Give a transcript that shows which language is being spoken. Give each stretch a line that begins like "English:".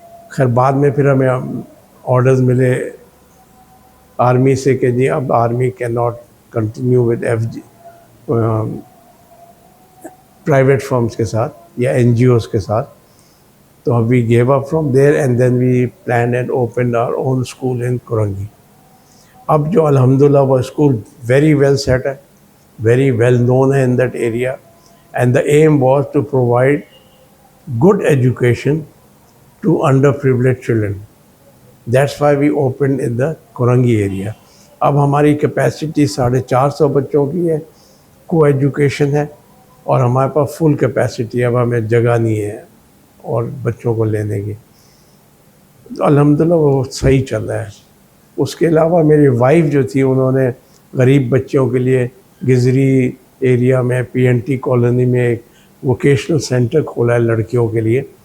Urdu: خیر بعد میں پھر ہمیں آرڈرز ملے آرمی سے کہ جی اب
English: army can not continue with F G private firms
Urdu: کے ساتھ یا این جی اوز کے ساتھ.
English: تو we gave up from there and then we plan and opened our own school in Korangi.
Urdu: اب جو الحمدللہ وہ اسکول ویری ویل سیٹ ہے,
English: Very well known ہے in that area. And the aim was to provide good education to underprivileged children. That's why we opened in the Korangi area.
Urdu: اب ہماری capacity 450 بچوں کی ہے, کو ایجوکیشن ہے, اور ہمارے پاس فل کیپیسٹی. اب ہمیں جگہ نہیں ہے اور بچوں کو لینے کی. تو الحمدللہ وہ صحیح چل رہا ہے. اس کے علاوہ میری وائف جو تھی, انہوں نے غریب بچوں کے لیے گزری ایریا میں پی این ٹی کالونی میں ایک ووکیشنل سینٹر کھولا ہے لڑکیوں کے لیے.